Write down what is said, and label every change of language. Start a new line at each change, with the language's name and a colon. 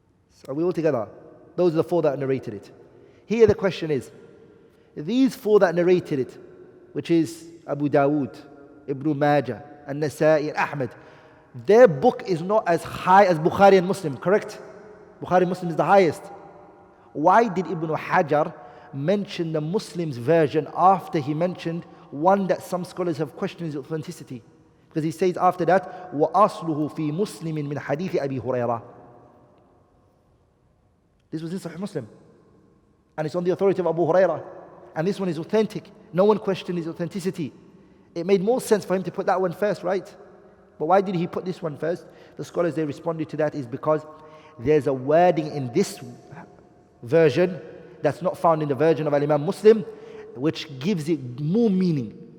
English: So are we all together? Those are the 4 that narrated it. Here the question is, these 4 that narrated it, which is Abu Dawood, Ibn Majah, and Nasa'i and Ahmad, their book is not as high as Bukhari and Muslim, correct? Bukhari and Muslim is the highest. Why did Ibn Hajar mention the Muslim's version after he mentioned one that some scholars have questioned its authenticity? Because he says after that,
Arabic: وَأَصْلُهُ فِي مُسْلِمٍ مِنْ حَدِيثِ أَبِي هُرَيْرَةَ.
English: This was in Sahih Muslim. And it's on the authority of Abu Hurairah. And this one is authentic. No one questioned its authenticity. It made more sense for him to put that one first, right? But why did he put this one first? The scholars, they responded to that is because there's a wording in this version that's not found in the version of Imam Muslim, which gives it more meaning.